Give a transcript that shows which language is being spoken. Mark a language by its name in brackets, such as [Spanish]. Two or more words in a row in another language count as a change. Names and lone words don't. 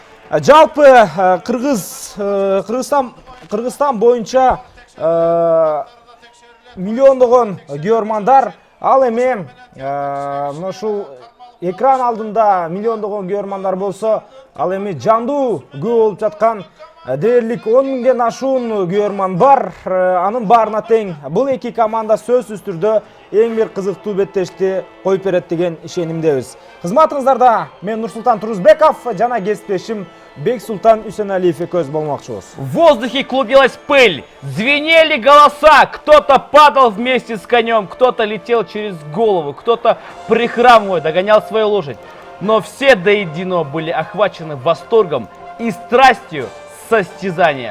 [Kyrgyz] Жалпы Кыргызстан боюнча миллиондогон көрөрмандар, ал эми мына ушул экран алдында миллиондогон көрөрмандар болсо, ал эми жандуу көп болуп жаткан дээрлик 10 миңден ашуун көрөрман бар. Анын баарына тең бул эки команда сөзсүз түрдө эң бир кызыктуу беттешти коюп берет деген ишенимдебиз. Кызматыңыздарда мен Нурсултан Турузбеков жана кесиптешим Бексултан Үсеналиев экөөбүз болмокчубуз. [Russian] В воздухе клубилась пыль, звенели голоса, кто-то падал вместе с конем, кто-то летел через голову, кто-то прихрамывая догонял свою лошадь. Но все до единого были охвачены восторгом и страстью состязания.